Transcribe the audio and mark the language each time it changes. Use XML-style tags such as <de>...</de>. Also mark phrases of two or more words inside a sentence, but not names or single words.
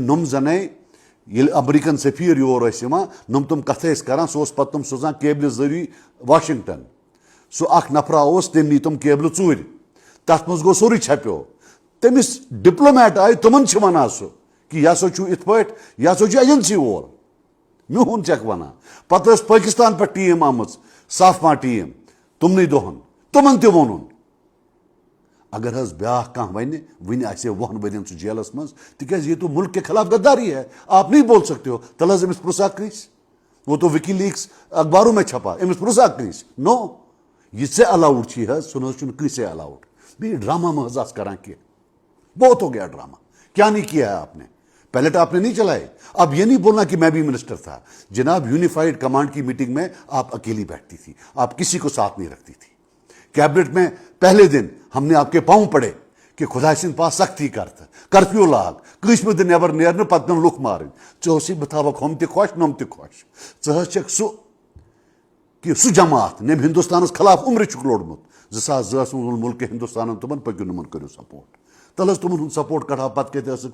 <ks>نۄم زَنے ییٚلہِ امریکن سفیر یور ٲسۍ یِوان نۄم تِم کتھٕ ٲسۍ کران سُہ اوس پتہٕ تِم سوزان کیبلہِ ذٔریعہِ واشنگٹن سُہ اکھ نفرا اوس تٔمۍ نی تِم کیبلہٕ ژوٗرِ تتھ منٛز گوٚو سورُے چھپیو تٔمِس ڈپلومیٹ آیہِ تِمن چھِ ونان سُہ کہِ یہِ ہسا چھُ یِتھ پٲٹھۍ یہِ ہسا چھُ ایجنسی وول میون چھکھ ونان پتہٕ ٲس پٲکِستان پٮ۪ٹھ ٹیٖم آمٕژ سافما ٹیٖم تِمنٕے دۄہن تِمن تہِ ووٚنُن اگر حظ بیاکھ کانٛہہ وَنہِ وٕنہِ آسہِ 10 ؤرین سُہ جیلس منٛز تِکیٛازِ</ks> <ur>یہ تو ملک کے خلاف غداری ہے آپ نہیں بول سکتے ہو</ur> <ks>تَلہٕ حظ أمِس پرٛژھا کٲنٛسہِ</ks> <ur>وہ تو</ur> <ks>وِکی لیٖکس اخبارو</ks> <ur>میں چھپا</ur> <ks>أمِس پرٛژھا کٲنٛسہِ نو یہِ ژےٚ الاوُڈ چھی حظ سُہ نہ حظ چھُنہٕ کٲنٛسے الاوُڈ بیٚیہِ ڈرامہ مہ حظ آس کران کینٛہہ</ks> <ur>بہت ہو گیا ڈرامہ کیا نہیں کیا ہے آپ نے پہلے تو آپ نے نہیں چلائے اب یہ نہیں بولنا کہ میں بھی منسٹر تھا جناب یونیفائڈ کمانڈ کی میٹنگ میں آپ اکیلی بیٹھتی تھی آپ کسی کو ساتھ نہیں رکھتی تھی کیبنٹ میں پہلے دن ہم نے آپ کے پاؤں پڑے</ur> <ks>کہ خدا سٕنٛدۍ پاس سختی کر تہٕ کرفیو لاگ کٲنٛسہِ منٛز دِ نٮ۪بر نیرنہٕ پتہٕ پیوٚن لُکھ مارٕنۍ ژےٚ اوسُے بہٕ تھاوکھ ہُم تہِ خۄش نۄم تہِ خۄش ژٕ حظ چھکھ سُہ جماعت ییٚمۍ ہندوستانس خلاف عمرِ چھُکھ لوٚڑمُت 2002 منٛز ووٚن مُلکہِ ہندوستانن تِمن پٔکِو نہٕ یِمن کٔرِو سپورٹ تَلہٕ حظ تِمن ہُنٛد سپورٹ کڑہا پتہٕ کتہِ ٲسٕکھ</ks>